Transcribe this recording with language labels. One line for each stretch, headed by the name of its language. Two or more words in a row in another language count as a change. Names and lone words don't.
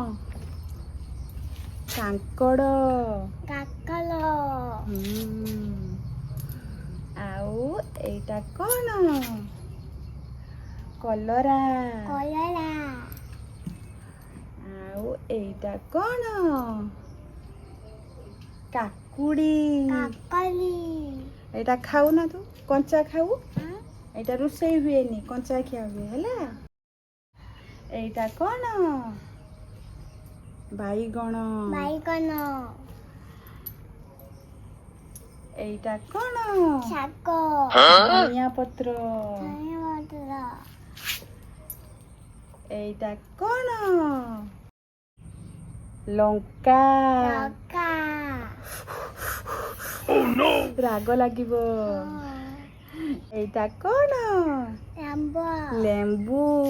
Odia: କାଙ୍କଡ଼ ଆଉ ଏଇଟା କଣ କଲରା ଆଉ ଏଇଟା କଣ କାକୁଡି ଏଇଟା ଖାଉ ନା ତୁ କଞ୍ଚା ଖାଉ ଏଇଟା ରୋଷେଇ ହୁଏନି କଞ୍ଚା ଖିଆ ହୁଏ ହେଲା ଏଇଟା କଣ ବାଇଗଣ ଏଇଟା କୋଉ ଶାଗ ଧନିଆ ପତ୍ର ଏଇଟା କୋଉ ଲଙ୍କା ରାଗ ଲାଗିବ ଏଇଟା କୋଉ ଲେମ୍ବୁ